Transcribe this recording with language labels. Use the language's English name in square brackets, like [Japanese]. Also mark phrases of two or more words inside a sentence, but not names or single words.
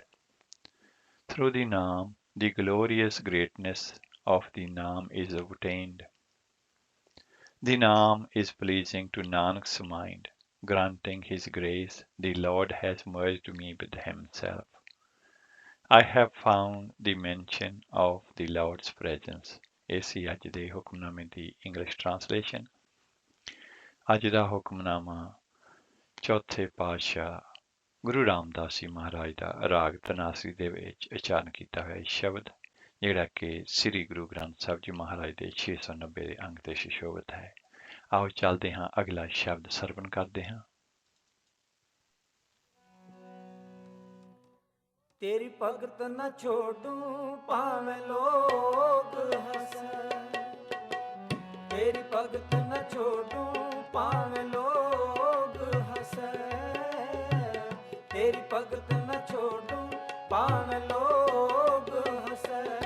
[English] Through the Naam, the glorious greatness of the Naam is obtained. The Naam is pleasing to Nanak's mind, granting his grace. The Lord has merged me with himself. I have found the mention of the Lord's presence. [Punjabi] ਇਹ ਸੀ ਅੱਜ ਦੇ ਹੁਕਮਨਾਮੇ ਦੀ ਇੰਗਲਿਸ਼ ਟ੍ਰਾਂਸਲੇਸ਼ਨ। ਅੱਜ ਦਾ ਹੁਕਮਨਾਮਾ ਚੌਥੇ ਪਾਤਸ਼ਾਹ ਗੁਰੂ ਰਾਮਦਾਸ ਜੀ ਮਹਾਰਾਜ ਦਾ ਰਾਗ ਧਨਾਸਰੀ ਦੇ ਵਿੱਚ ਉਚਾਰਨ ਕੀਤਾ ਹੋਇਆ ਸ਼ਬਦ, ਜਿਹੜਾ ਕਿ ਸ੍ਰੀ ਗੁਰੂ ਗ੍ਰੰਥ ਸਾਹਿਬ ਜੀ ਮਹਾਰਾਜ ਦੇ 690 ਦੇ ਅੰਗ ਤੇ ਸੁਸ਼ੋਭਿਤ ਹੈ। ਆਓ ਚੱਲਦੇ ਹਾਂ, ਅਗਲਾ ਸ਼ਬਦ ਸਰਵਣ ਕਰਦੇ ਹਾਂ। [Hindi] तेरी भगत न छोड़ू भावे लोग हंसे, तेरी भगत न छोड़ू भावे लोग हंसे, तेरी भगत न छोड़ू भावे लोग हंसे,